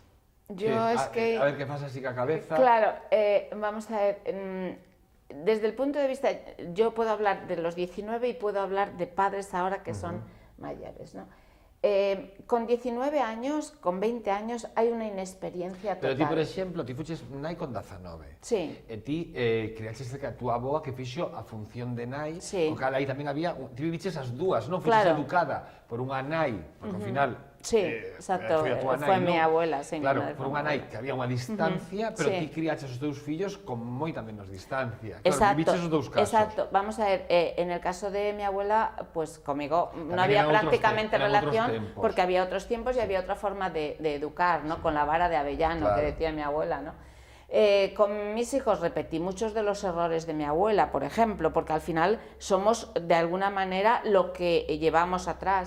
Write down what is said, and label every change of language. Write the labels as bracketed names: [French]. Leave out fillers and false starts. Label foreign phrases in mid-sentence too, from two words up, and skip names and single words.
[Spanish] Yo es que... A ver qué pasa así que a cabeza. Claro, vamos a ver, desde el punto de vista, yo puedo hablar de los 19 y puedo hablar de padres ahora que son mayores, ¿no? Con 19 años, con 20 años, hay una inexperiencia total. [Galician] Pero ti, por exemplo, ti fuches nai con 19. Sí. E ti criaches cerca a túa avoa que fixo a función de nai, Sí. o cal aí tamén había, ti viviches as dúas, non? Fuches Claro. educada por unha nai, porque ao final Sí, exacto, foi a túa nai, [Spanish] fue [Galician] non? [Spanish] mi abuela, sí, mi Claro, madre [Galician] por [Spanish] fue [Galician] unha [Spanish] mi [Galician] nai [Spanish] abuela. [Galician] que había unha distancia, pero Sí. ti criaches os teus fillos con moita menos distancia. Claro, Exacto, viviches os dous casos. exacto. [Spanish] Vamos a ver, en el caso de mi abuela, pues conmigo no También había eran otros prácticamente eran otros relación tiempos. porque había otros tiempos y había otra forma de educar, ¿no? Con la vara de avellano, Claro. que decía mi abuela, ¿no? Con mis hijos repetí muchos de los errores de mi abuela, por ejemplo, porque al final somos de alguna manera lo que llevamos atrás.